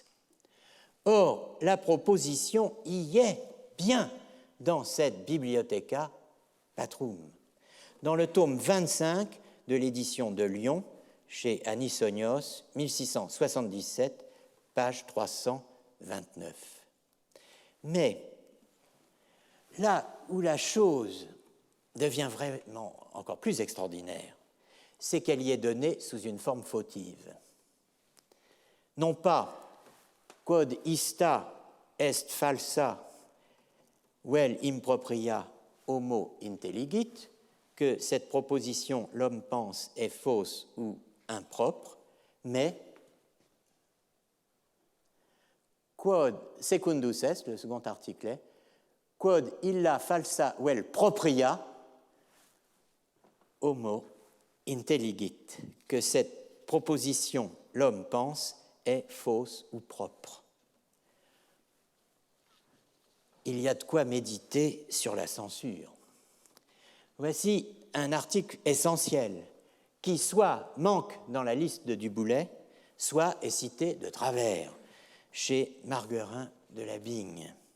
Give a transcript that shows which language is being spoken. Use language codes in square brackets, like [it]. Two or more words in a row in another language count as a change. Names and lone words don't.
[fr] Or, la proposition y est bien dans cette Bibliotheca Patrum, dans le tome 25 de l'édition de Lyon, chez Anisonios, 1677, page 329. Mais là où la chose devient vraiment encore plus extraordinaire, c'est qu'elle y est donnée sous une forme fautive. [la] Non pas quod ista est falsa vel impropria homo intelligit, [fr] que cette proposition l'homme pense est fausse ou impropre, mais [la] quod secundus est, [fr] le second article est, [la] quod illa falsa vel propria homo intelligit, [fr] que cette proposition l'homme pense est fausse ou propre. Il y a de quoi méditer sur la censure. Voici un article essentiel qui soit manque dans la liste de Duboullay, soit est cité de travers chez Marguerin de Labigne.